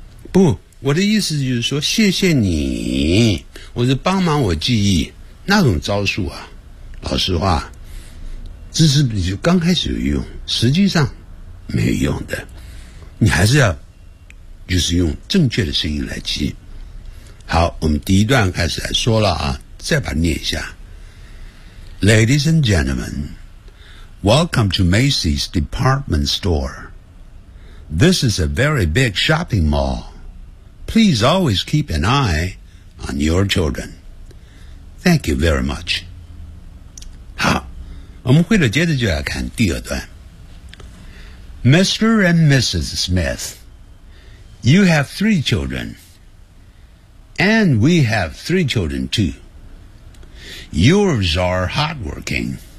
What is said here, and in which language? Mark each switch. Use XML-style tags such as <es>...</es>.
<zh>不，我的意思就是说谢谢你，我是帮忙我记忆那种招数啊。老实话，这是就刚开始有用，实际上没有用的。你还是要就是用正确的声音来记。好，我们第一段开始来说了啊，再把它念一下。</zh> <en>Ladies and gentlemen,Welcome to Macy's Department Store. This is a very big shopping mall. Please always keep an eye on your children. Thank you very much.</en> <zh>好，我们回头接着就来看第二段。</zh> <en>Mr. and Mrs. Smith, you have three children. And we have three children too. Yours are hardworking.</en>